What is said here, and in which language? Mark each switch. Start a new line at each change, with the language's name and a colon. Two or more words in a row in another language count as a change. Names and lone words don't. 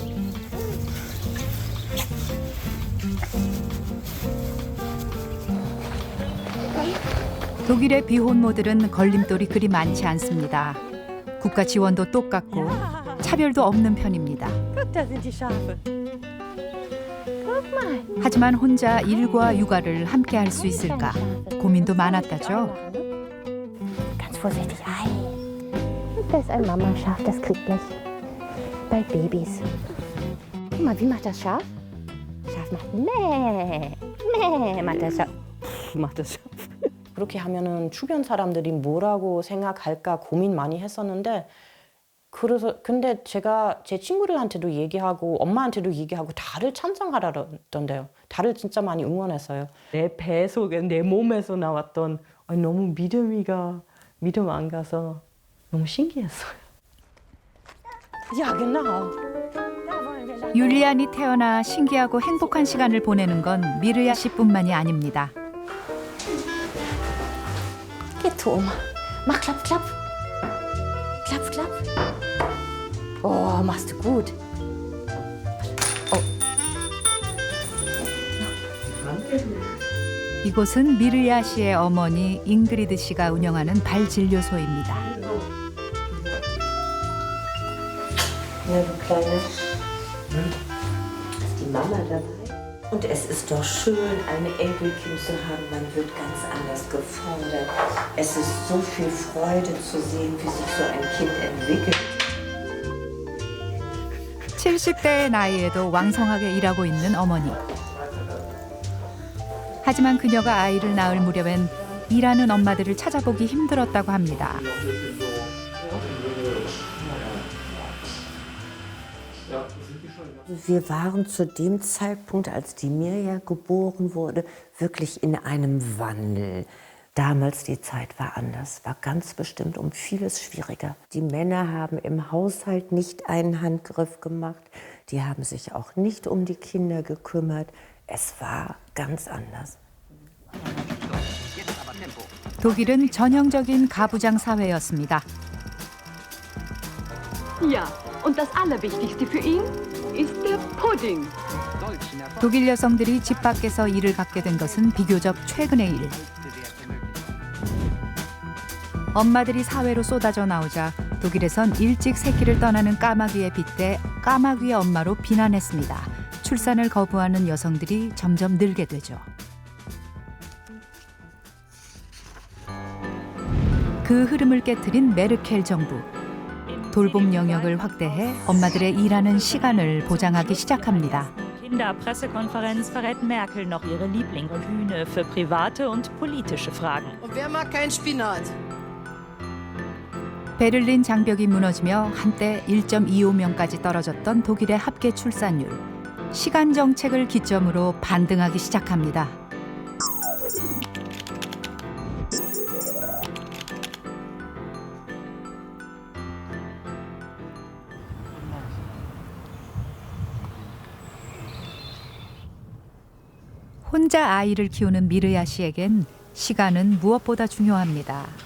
Korean: 독일의 비혼모들은 걸림돌이 그리 많지 않습니다. 국가 지원도 똑같고 차별도 없는 편입니다. 하지만 혼자 일과 육아를 함께 할 수 있을까 고민도 많았다죠.
German: Ganz vorsichtig. Das ist ein Mama-Schaf, das kriegt gleich bald Babys. Guck mal, wie macht das Schaf? Schaf macht Mäh. Mäh macht das Schaf. macht das Schaf.
Korean: 그렇게 하면은 주변 사람들이 뭐라고 생각할까 고민 많이 했었는데 근데 제가 제 친구들한테도 얘기하고 엄마한테도 얘기하고 다들 찬성하라던데요. 다들 진짜 많이 응원했어요. 내 배 속에 내 몸에서 나왔던 너무 믿음 안 가서 너무 신기했어요.
German: Ja, genau.
Korean: 율리안이 태어나 신기하고 행복한 시간을 보내는 건 미르야 씨뿐만이 아닙니다.
German: Geh zu Oma. Mach klapp, klapp. Klapp, klapp. Oh, machst du gut.
Korean: 이곳은 미르야 씨의 어머니 잉그리드 씨가 운영하는 발진료소입니다.
German: Ja, du Kleine. Ist die Mama dabei? Und es ist doch schön, ein Enkelkind zu haben. Man wird ganz anders gefordert. Es ist so viel Freude zu sehen, wie sich so ein Kind entwickelt.
Korean: 70대의 나이에도 왕성하게 일하고 있는 어머니. 하지만 그녀가 아이를 낳을 무렵엔 일하는 엄마들을 찾아보기 힘들었다고 합니다.
German: Wir waren zu dem Zeitpunkt, als die Mirja geboren wurde, wirklich in einem Wandel. Damals die Zeit war anders, war ganz bestimmt um vieles schwieriger. Die Männer haben im Haushalt nicht einen Handgriff gemacht, die haben sich auch nicht um die Kinder gekümmert. Es war ganz anders.
Korean: 독일은 전형적인 가부장 사회였습니다.
German: Ja, und das Allerwichtigste für ihn ist der Pudding.
Korean: 독일 여성들이 집 밖에서 일을 갖게 된 것은 비교적 최근의 일. 엄마들이 사회로 쏟아져 나오자 독일에선 일찍 새끼를 떠나는 까마귀에 빗대 까마귀의 엄마로 비난했습니다. 출산을 거부하는 여성들이 점점 늘게 되죠. 그 흐름을 깨트린 메르켈 정부. 돌봄 영역을 확대해 엄마들의 일하는 시간을 보장하기 시작합니다.
German: Kinderpressekonferenz verrät Merkel noch ihre Lieblingsbühne für private und politische Fragen. Und wer mag kein Spinat?
Korean: 베를린 장벽이 무너지며 한때 1.25명까지 떨어졌던 독일의 합계 출산율. 시간 정책을 기점으로 반등하기 시작합니다. 혼자 아이를 키우는 미르야 씨에겐 시간은 무엇보다 중요합니다.